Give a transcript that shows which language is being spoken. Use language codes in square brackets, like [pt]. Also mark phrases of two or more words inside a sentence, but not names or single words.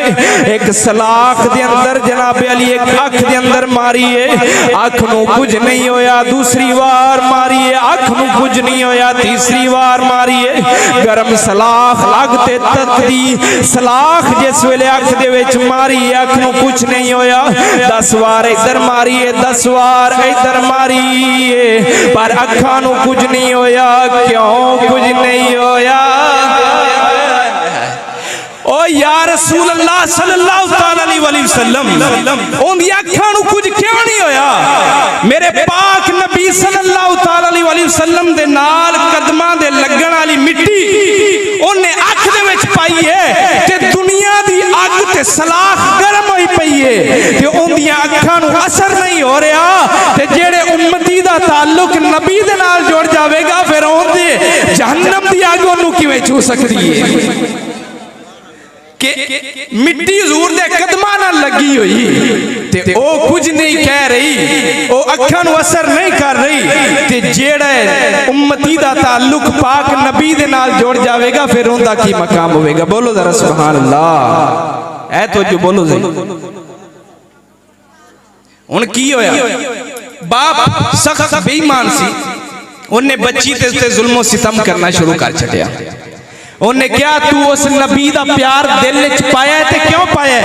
[pa] ایک سلاخ دے اندر جناب علی ایک اکھ دے اندر ماری ہے، اکھ نوں کجھ نہیں ہویا، دوسری بار ماری ہے اکھ نوں کجھ نہیں ہویا، تیسری بار ماری ہے گرم سلاخ لگ تے تتی سلاخ جس ویلے اکھ دے وچ ماری ہے اکھ نوں کجھ نہیں ہویا، 10 بار ایدھر ماری ہے 10 بار ایدھر ماری ہے پر اکھاں نوں کجھ نہیں ہویا. کیوں کجھ نہیں ہویا؟ او [ar] يا رسول الله صلى الله عليه وسلم [pa] اوہناں دی اکھاں نوں کجھ کیوں نہیں ہویا? میرے پاک نبی [ar] صلى الله عليه وسلم [pa] دے نال قدماں دے لگݨ والی مٹی اوہناں اکھ دے وچ پائی ہے تے دنیا دی اگ تے سلاخ گرم ہوئی پئی ہے تے اوہناں دی اکھاں نوں اثر نہیں ہو رہا تے جیہڑے امتی دا تعلق نبی دے نال جڑ جاوے گا فیر اوہناں دے جہنم دی اگ اونوں کیویں چھو سکدی ہے? کہ مٹی حضور دے قدماں نال لگی ہوئی تے او کجھ نہیں کہہ رہی، او اکھاں نوں اثر نہیں کر رہی، تے جیہڑا امتی دا تعلق پاک نبی دے نال جڑ جائے گا فیر اوہناں دا کی مقام ہوگا. بولو ذرا [ar] سبحان الله. [pa] اے تو جو بولو جی ہن کی ہویا، باپ سخت بے ایمان سی، اوہناں بچی تے اتے ظلم و ستم کرنا شروع کر چھڈیا. اوہناں کیا تو اس نبی دا پیار دل چ پایا تے کیوں پایا?